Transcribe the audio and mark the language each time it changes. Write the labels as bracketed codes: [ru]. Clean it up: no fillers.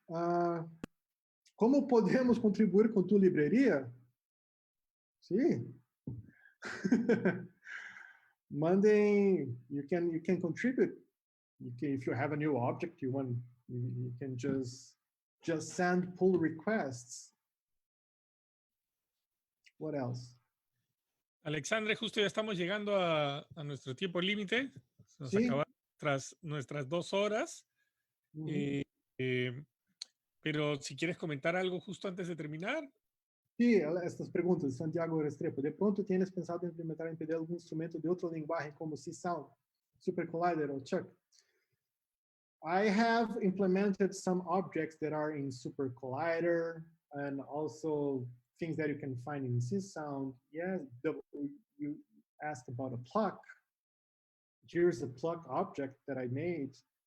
[es] Como podemos contribuir com tu librería? Sí. [en] Mandem, you can contribute. If you have a new object you can just send pull requests. What else? [es] Alexandre, justo ya estamos llegando a nuestro tiempo límite. Nos Sí. acabaron nuestras 2 horas. Pero si quieres comentar algo justo antes de terminar. Sí, estas preguntas. Santiago Restrepo. De pronto, ¿tienes pensado en implementar en algún instrumento de otro lenguaje como C-Sound, Super Collider o Chuck? [en] I have implemented some objects that are in Super Collider and also things that you can find in C-Sound. Yes, you asked about a pluck. Here's a pluck object that I made.